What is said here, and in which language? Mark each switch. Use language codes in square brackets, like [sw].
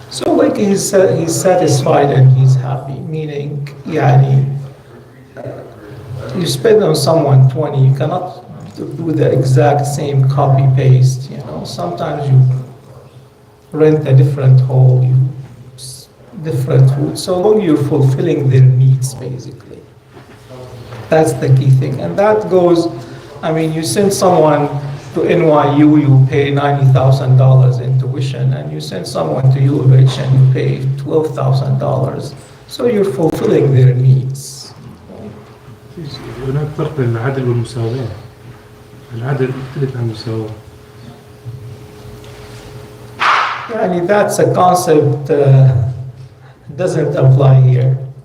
[en] So like he's satisfied and he's happy, meaning, you spend on someone 20, you cannot do the exact same copy paste, Sometimes you rent a different hall, different food, so long you're fulfilling their needs, basically. That's the key thing. And that goes, you send someone to NYU, you pay $90,000 in tuition, and you send someone to UH and you pay $12,000. So you're fulfilling their needs. [ar] هناك فرق بين العدل والمساواة. العدل يختلف عن المساواة. [en] That's a concept doesn't apply here.